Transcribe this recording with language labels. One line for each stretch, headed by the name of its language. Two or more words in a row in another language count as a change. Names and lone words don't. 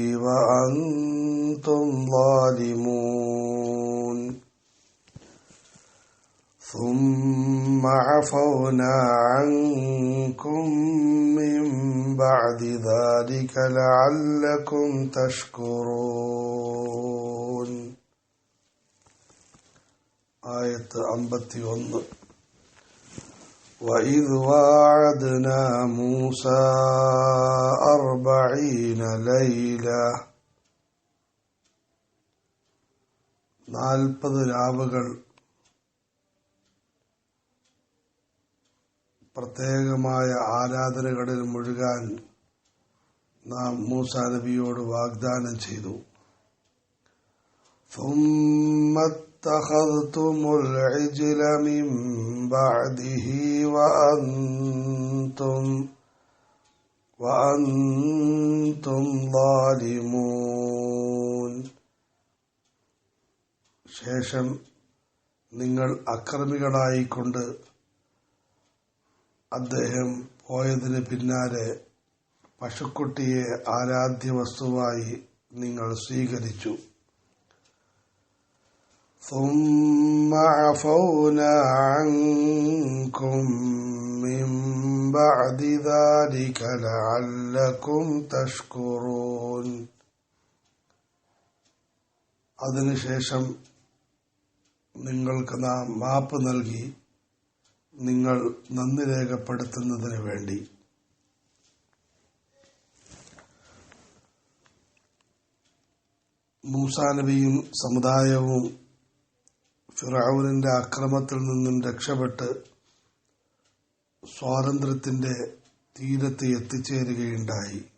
Arabic: وأنتم ظالمون ثم عفونا عنكم من بعد ذلك لعلكم تشكرون.
Malayalam: ആയത്ത് 51.
Arabic: وإذ واعدنا موسى 40 ليلة
Malayalam: 40 രാവുകൾ പ്രത്യേകമായ ആരാധനകളിൽ മുഴുകാൻ നാം മൂസാ നബിയോട് വാഗ്ദാനം ചെയ്തു.
Arabic: ثم اتخذتم العجل من بعده وأنتم ظالمون.
Malayalam: ശേഷം നിങ്ങൾ അക്രമികളായിക്കൊണ്ട് അദ്ദേഹം പോയതിന് പിന്നാലെ പശുക്കുട്ടിയെ ആരാധ്യ വസ്തുവായി നിങ്ങൾ സ്വീകരിച്ചു.
Arabic: ثم عفونا عنكم من بعد ذلك لعلكم تشكرون.
Malayalam: അതിനുശേഷം നിങ്ങൾക്ക് നാം മാപ്പ് നൽകി നിങ്ങൾ നന്ദി രേഖപ്പെടുത്തുന്നതിന് വേണ്ടി. മൂസാ നബിയും സമുദായവും ഫിർഔനിന്റെ അക്രമത്തിൽ നിന്നും രക്ഷപ്പെട്ട് സ്വാതന്ത്ര്യത്തിന്റെ തീരത്ത് എത്തിച്ചേരുകയുണ്ടായി.